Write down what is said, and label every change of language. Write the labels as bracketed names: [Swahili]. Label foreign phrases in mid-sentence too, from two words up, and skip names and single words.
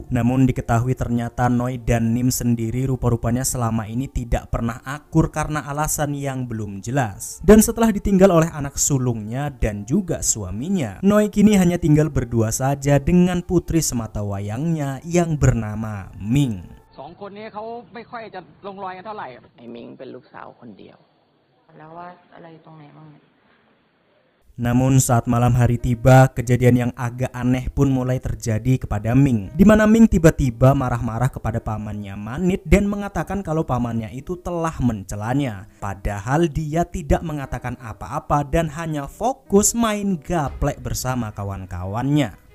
[Indonesian] Namun diketahui ternyata Noi dan Nim sendiri rupa-rupanya selama ini tidak pernah akur karena alasan yang belum jelas. Dan setelah ditinggal oleh anak sulungnya dan juga suaminya, Noi kini hanya tinggal berdua saja dengan putri semata wayangnya yang bernama Ming. [Thai] 2 คนนี้เขาไม่ค่อยจะลงรอยกันเท่าไหร่ไอ้มิงเป็นลูกสาวคนเดียวแล้วว่าอะไรตรงไหนบ้าง [Indonesian] Namun saat malam hari tiba, kejadian yang agak aneh pun mulai terjadi kepada Ming, di mana Ming tiba-tiba marah-marah kepada pamannya Manit dan mengatakan kalau pamannya itu telah mencelanya. Padahal dia tidak mengatakan apa-apa dan hanya fokus main gaplek bersama kawan-kawannya.